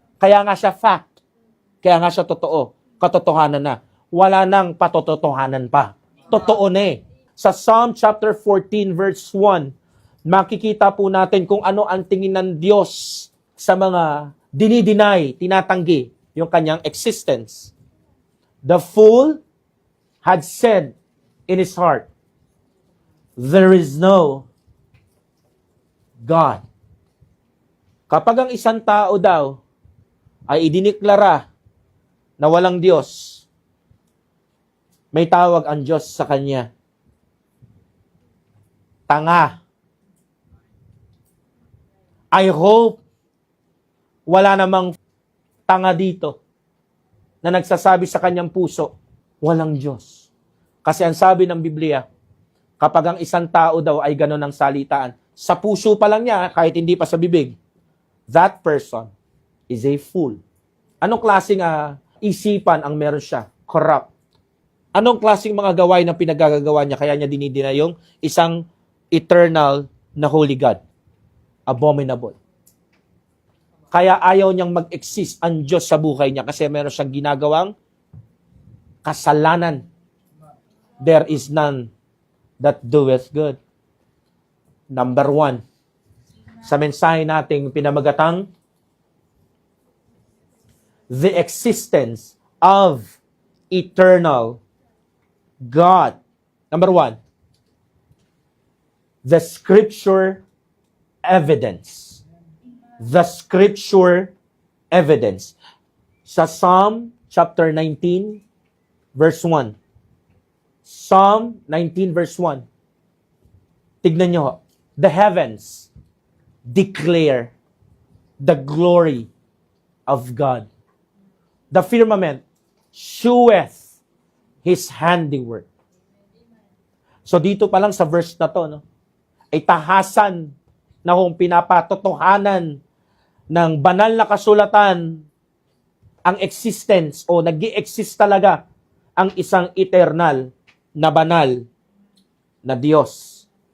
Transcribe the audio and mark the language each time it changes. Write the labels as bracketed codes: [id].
[tl] Kaya nga siya fact. Kaya nga siya totoo. Katotohanan na. Wala nang patototohanan pa. Totoo na eh. Sa Psalm chapter 14 verse 1, makikita po natin kung ano ang tingin ng Diyos sa mga dinideny, tinatanggi yung kanyang existence. [en] The fool had said in his heart, there is no God. [tl] Kapag ang isang tao daw ay idiniklara na walang Diyos, may tawag ang Diyos sa kanya. Tanga. [en] I hope [tl] wala namang tanga dito na nagsasabi sa kanyang puso, walang Diyos. Kasi ang sabi ng Biblia, kapag ang isang tao daw ay gano'n ang salitaan, sa puso pa lang niya, kahit hindi pa sa bibig, [en] that person is a fool. [tl] Anong klaseng isipan ang meron siya? Corrupt. Anong klaseng mga gawain na pinagagagawa niya kaya niya dinidina yung isang eternal na holy God? Abominable. Kaya ayaw niyang mag-exist ang Diyos sa buhay niya kasi meron siyang ginagawang kasalanan. [en] There is none that doeth good. Number 1. [tl] Sa mensahe nating pinamagatang, [en] the existence of eternal God. Number 1, the scripture evidence. The scripture evidence. [tl] Sa Psalm chapter 19, verse 1. [en] Psalm 19, verse 1. [tl] Tignan nyo, [en] the heavens declare the glory of God. The firmament sheweth His handiwork. [tl] So dito pa lang sa verse na to, no, ay tahasan na kung pinapatotohanan ng banal na kasulatan ang existence o nag-i-exist talaga ang isang eternal na banal na Diyos.